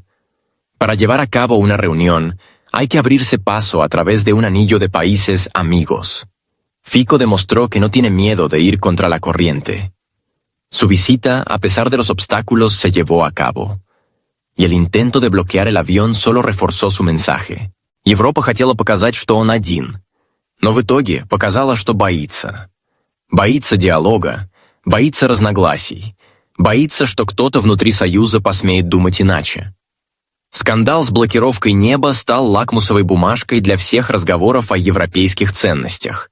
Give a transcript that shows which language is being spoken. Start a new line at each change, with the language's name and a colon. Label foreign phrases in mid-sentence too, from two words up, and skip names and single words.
Spanish: Para llevar a cabo una reunión, hay que abrirse paso a través de un anillo de países amigos. Fico demostró que no tiene miedo de ir contra la corriente. Su visita, a pesar de los obstáculos, se llevó a cabo. Y el intento de bloquear el avión solo reforzó su mensaje.
Russian: Европа хотела показать, что он один. Но в итоге показала, что боится. Боится диалога, боится разногласий, боится, что кто-то внутри Союза посмеет думать иначе. Скандал с блокировкой неба стал лакмусовой бумажкой для всех разговоров о европейских ценностях.